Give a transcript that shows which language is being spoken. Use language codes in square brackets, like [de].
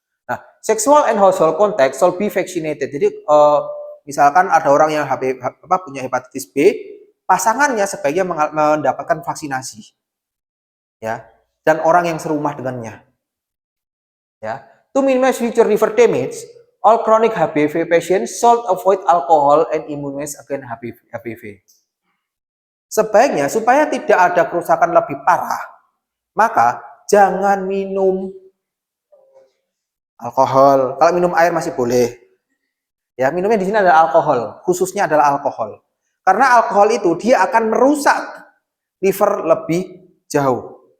[en] Nah, sexual and household contact should be vaccinated. [id] Jadi misalkan ada orang yang punya hepatitis B, pasangannya sebaiknya mendapatkan vaksinasi, ya, dan orang yang serumah dengannya, ya. [en] To minimize future liver damage, all chronic HBV patients should avoid alcohol and immunize against HBV. [id] Sebaiknya supaya tidak ada kerusakan lebih parah, maka jangan minum alkohol. Kalau minum air masih boleh. Ya, minumnya di sini adalah alkohol, khususnya adalah alkohol. Karena alkohol itu dia akan merusak liver lebih jauh.